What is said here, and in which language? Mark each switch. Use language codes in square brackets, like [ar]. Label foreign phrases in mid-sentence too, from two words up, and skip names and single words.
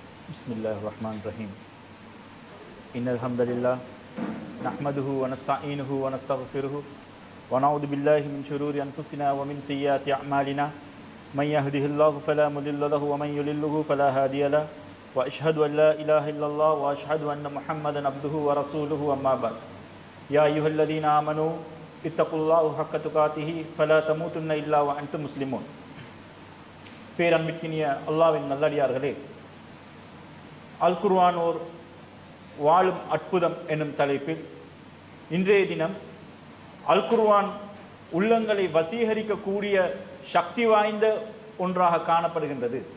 [ar] بسم الله الرحمن الرحيم. إن الحمد لله نحمده ونستعينه ونستغفره ونعوذ بالله من شرور أنفسنا ومن سيئات أعمالنا. من يهده الله فلا مضل له ومن يضلل فلا هادي له. وأشهد أن لا إله إلا الله وأشهد أن محمدا عبده ورسوله أما بعد. يا أيها الذين آمنوا اتقوا الله حق تقاته فلا تموتن إلا وأنتم مسلمون. [ta] பேரன்பிற்கினிய அல்லாஹ்வின் நல்லடியார்களே, அல் குர்ஆனோர் வாழும் அற்புதம் என்னும் தலைப்பில் இன்றைய தினம் அல் குர்ஆன் உள்ளங்களை வசீகரிக்கக்கூடிய சக்தி வாய்ந்த ஒன்றாக காணப்படுகின்றது.